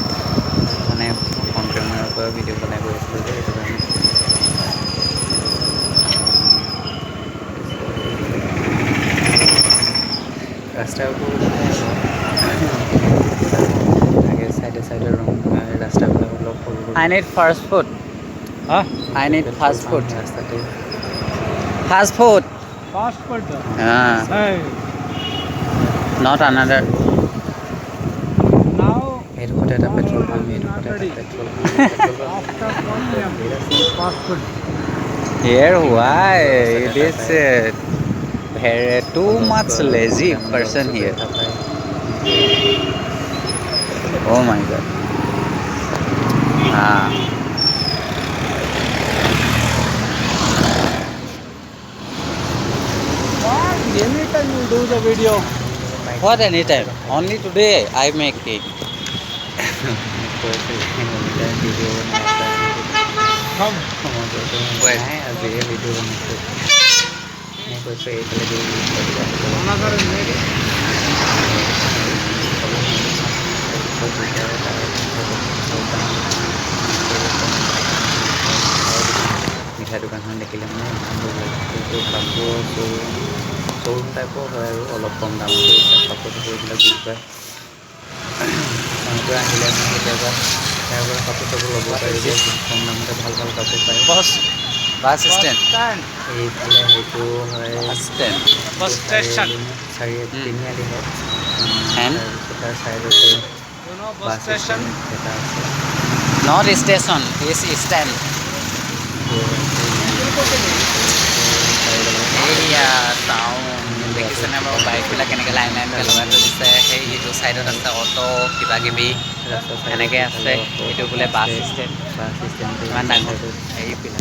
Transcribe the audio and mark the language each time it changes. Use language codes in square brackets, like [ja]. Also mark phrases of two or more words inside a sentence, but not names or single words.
[as] মানে ফোন কেমেৰাৰ পৰা ভিডিঅ' বনাই গৈ আছিলোঁ যে সেইটো কাৰণে। ৰাস্তাবোৰ থাকে চাইডে ৰুম, ৰাস্তাবিলাক অলপ সৰু [en] I need fast food. Huh? I need fast food. [as] ৰাস্তাতে [en] Fast food. Fast food. Hey. Not another. Now [as] এইডোখৰতে এটা পেট্ৰল পাম্প, এইডোখৰতে এটা পেট্ৰল [en] after 1 p.m. fast food. Here, why? It is very too much lazy person here. Oh my God. Anytime you do the video. What anytime? Only today I make it. Come. [as] আজিয়ে ভিডিঅ' বনাইছোঁ। মই কৈছোঁ এইফালে [en] Another minute. [as] মিঠাই দোকানখন দেখিলে মানে ইমান ভাল লাগে। এইটো কাপোৰ শ্ব'ৰুম টাইপৰ হয় আৰু অলপ কম দামতে কাপোৰ চাপোৰবিলাক বিক্ৰী কৰে। তেওঁলোকে আহিলে মানে কেতিয়াবা তাৰ পৰা কাপোৰ চাপোৰ ল'ব পাৰিব, কম দামতে ভাল কাপোৰ পায়। [en] Bus stand. [as] এইফালে সেইটো হয় [en] Bus station. [as] তিনিআলি হয়। [en] And? [as] তাৰপিছত তাৰ চাইডতে [en] You know bus [as] বাছ [en] station? [as] ষ্টেণ্ড এটা আছে। [en] Not station. It's stand. [as] এইয়া টাউন দেখিছেনে বাৰু বাইকবিলাক কেনেকৈ লাইন লাইনকৈ লগাই থৈ দিছে। সেই ইটো ছাইডত আছে অটো কিবা কিবি এনেকৈ আছে। এইটো বোলে বাছ ষ্টেণ্ড। ইমান ডাঙৰ এইবিলাক